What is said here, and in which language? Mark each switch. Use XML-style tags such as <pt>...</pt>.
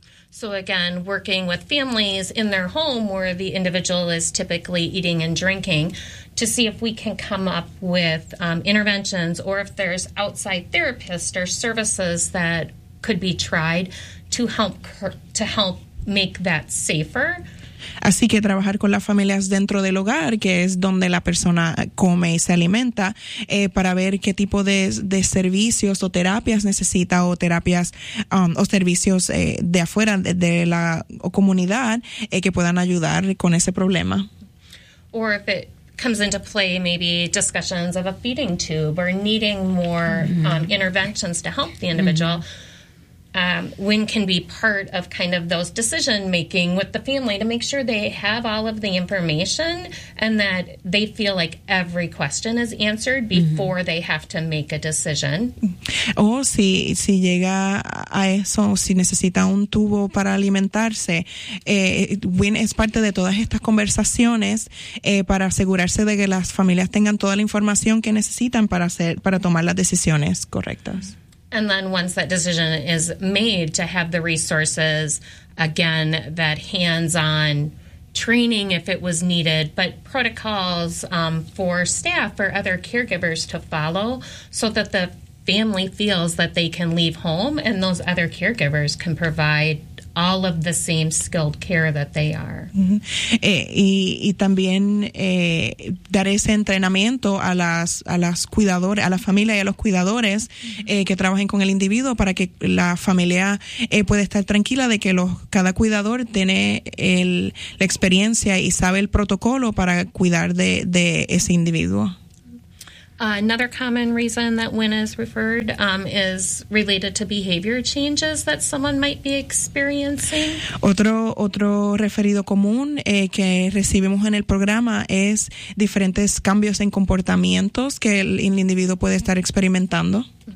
<en>So again, working with families in their home where the individual is typically eating and drinking to see if we can come up with interventions or if there's outside therapists or services that could be tried to help make that safer.</en> <es>Así que trabajar con las familias dentro del hogar, que es donde la persona come y se alimenta, para ver qué tipo de servicios o terapias necesita o terapias o servicios de afuera de la comunidad que puedan ayudar con ese problema.</es> <en>Or if it comes into play, maybe discussions of a feeding tube or needing more interventions to help the individual. Mm-hmm. WIN can be part of kind of those decision making with the family to make sure they have all of the information and that they feel like every question is answered before mm-hmm. they have to make a decision.</en> <es>Si llega a eso, si necesita un tubo para alimentarse, WIN es parte de todas estas conversaciones para asegurarse de que las familias tengan toda la información que necesitan para tomar las decisiones correctas.</es> <en>And then once that decision is made, to have the resources, again, that hands-on training if it was needed, but protocols for staff or other caregivers to follow so that the family feels that they can leave home and those other caregivers can provide all of the same skilled care that they are. Mm-hmm.</en> <es>Y también dar ese entrenamiento a las cuidadoras, a la familia y a los cuidadores mm-hmm. Que trabajen con el individuo para que la familia pueda estar tranquila de que cada cuidador tiene la experiencia y sabe el protocolo para cuidar de ese individuo.</es> <en>Another common reason that WIN is referred is related to behavior changes that someone might be experiencing.</en> <es>Otro referido común que recibimos en el programa es diferentes cambios en comportamientos que el individuo puede estar experimentando.</es>